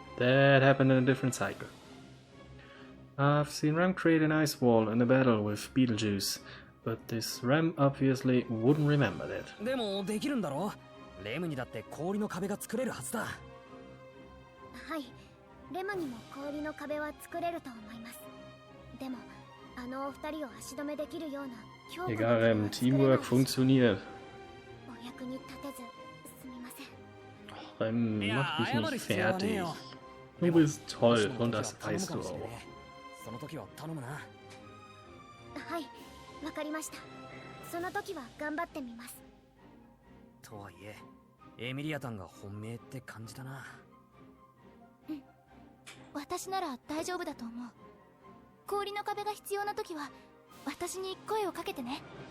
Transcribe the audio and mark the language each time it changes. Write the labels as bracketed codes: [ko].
[en] That happened in a different cycle. I've seen Rem create an ice wall in a battle with Beetlejuice, but this Rem obviously wouldn't remember that. [ja] でもできるんだろ？レムにだって氷の壁が作れるはずだ。はい、レムにも氷の壁は作れると思います。でも、あのお二人を足止めできるような強固な [de] Egal, Rem, Teamwork funktioniert. [ja] お役に立てずすみません。 [de] Rem, mach dich nicht fertig. Du bist toll und das weißt du auch. [ja] その時は頼むな。はい、わかりました。その時は頑張ってみます。とはいえ、エミリアタンが本命って感じだな。うん、私なら大丈夫だと思う。氷の壁が必要な時は私に声をかけてね。